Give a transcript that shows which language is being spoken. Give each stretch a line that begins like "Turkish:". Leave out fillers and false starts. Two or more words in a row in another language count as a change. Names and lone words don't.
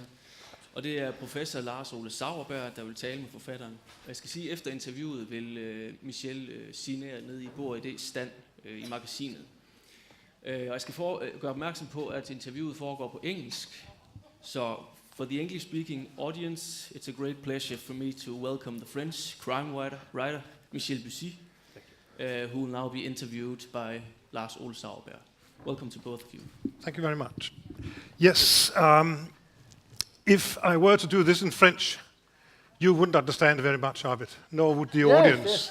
Danish: Og det er professor Lars Ole Sauerberg, der vil tale med forfatteren. Og jeg skal sige, at efter interviewet vil Michel signere ned i Bord ID stand i magasinet. Og jeg skal gøre opmærksom på, at interviewet foregår på engelsk.
English: Så for the English-speaking audience, it's a great pleasure for me to welcome the French crime writer Michel Bussi, who will now be interviewed by Lars Ole Sauerberg. Welcome to both of you. Thank you very much. Yes, if I were to do this in French, you wouldn't understand very much of it, nor would the audience.